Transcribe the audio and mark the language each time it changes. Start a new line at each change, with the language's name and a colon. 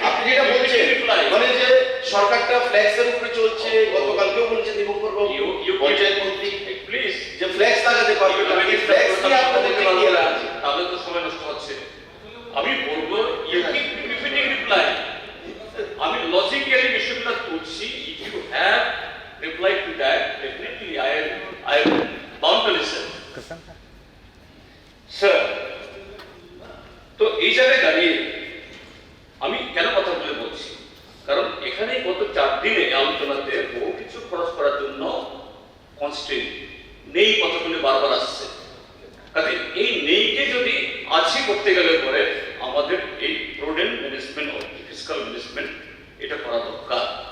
Bangla: আপনি যেটা বলছেন মানে যে সরকারটা ফ্লেক্সের উপরে চলছে, গতকালকেও বলছেন দিবকর বাবু পঞ্চায়েত মন্ত্রী, প্লিজ যে ফ্লেক্স লাগাতে পারবে না, এই ফ্লেক্স কি আপনাদের কি লাগছে? তাহলে তো সময় নষ্ট হচ্ছে। আমি বলবো
English: you keep repeating reply.
Bangla: আমি লজিক্যালি বিষয়টা তুলছি,
English: if you have replied to that, definitely I am bound to listen.
Bangla: Sir, তো এই জায়গায় দাঁড়িয়ে আমি কেন কথা বলে বলছি, কারণ এখানে গত 4 দিনে আলোচনাতে বহু কিছু খরচ করার জন্য কনস্ট্রেন্ট নেই কথাগুলো বারবার আসছে। কাজে এই নেইকে যদি আছে করতে গেলে পরে আমাদের এই prudent management of fiscal management এটা করা দরকার।